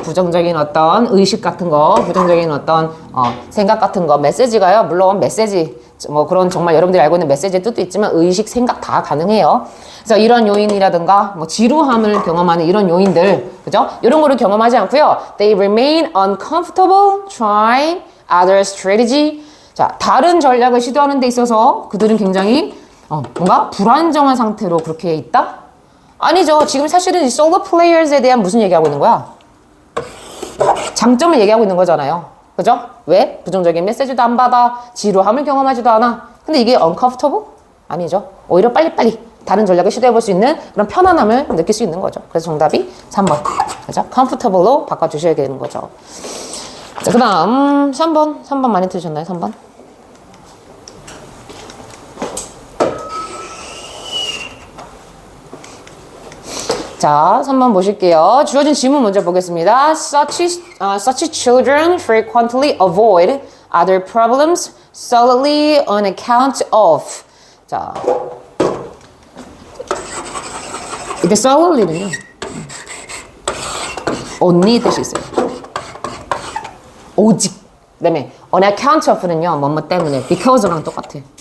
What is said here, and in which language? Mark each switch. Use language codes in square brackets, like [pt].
[ko] 부정적인 어떤 의식 같은 거, 부정적인 어떤 생각 같은 거, 메시지가요. 물론 메시지, 그런 정말 여러분들이 알고 있는 메시지의 뜻도 있지만 의식, 생각 다 가능해요. 그래서 이런 요인이라든가 지루함을 경험하는 이런 요인들, 그죠? 이런 거를 경험하지 않고요. [en] They remain uncomfortable trying other strategy. [ko] 자, 다른 전략을 시도하는 데 있어서 그들은 굉장히 뭔가 불안정한 상태로 그렇게 있다? 아니죠. 지금 사실은 이 솔로 플레이어즈에 대한 무슨 얘기하고 있는 거야? 장점을 얘기하고 있는 거잖아요. 그죠? 왜? 부정적인 메시지도 안 받아. 지루함을 경험하지도 않아. 근데 이게 uncomfortable? 아니죠. 오히려 빨리빨리 다른 전략을 시도해볼 수 있는 그런 편안함을 느낄 수 있는 거죠. 그래서 정답이 3번. 그죠? comfortable로 바꿔주셔야 되는 거죠. 자, 그 다음 3번 많이 들으셨나요? 3번? 자, 3번 보실게요. 주어진 질문 먼저 보겠습니다. [en] Such children frequently avoid other problems solely on account of. [ko] 자, 이때 solely는요, only 뜻이 있어요. 오직. 그 다음에 on account of는요, 뭐뭐 때문에, because랑 똑같아.